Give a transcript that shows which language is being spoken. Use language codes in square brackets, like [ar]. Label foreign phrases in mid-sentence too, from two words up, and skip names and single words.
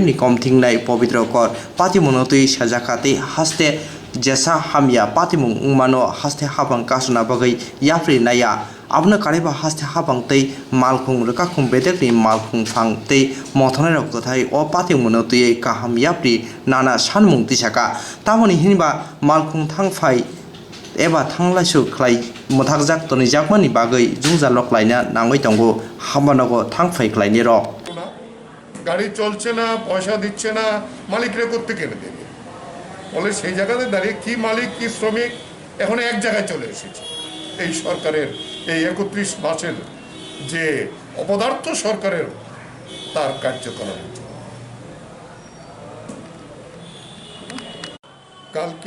[brx] नि कमथिंनाय पवित्र कर पातिमुनो तुइ साजाखाते हास्ते जेसा हामिया पातिमुं उमानो हास्ते हाबां कासुना बागै याफ्रि नाया आबनो कारेबा हास्ते हाबां तै मालखं रोखाखं बेदेकनि मालखं फां तै मथनाय रक्तथाय अ पातिमुनो तुइ काहाम याफ्रि नाना सानमुं दिसाका तामनि हिनबा मालखं थांफाय एबा थांलायसु क्लाइ मुथागजाक तनिजाकमानि बागै जुंजाल क्लाइना नांगै दंगो हामानगो थांफाय क्लाइनि र [bn] গাড়ি চলছে না, পয়সা দিচ্ছে না, মালিকরা করতে কেনে দেবে বলে সেই জায়গাতে দাঁড়িয়ে কি মালিক কি শ্রমিক এখন এক জায়গায় চলে এসেছে। এই সরকারের এই 31 মাসের যে অপদার্থ সরকারের তার কার্যকলাপ কালকে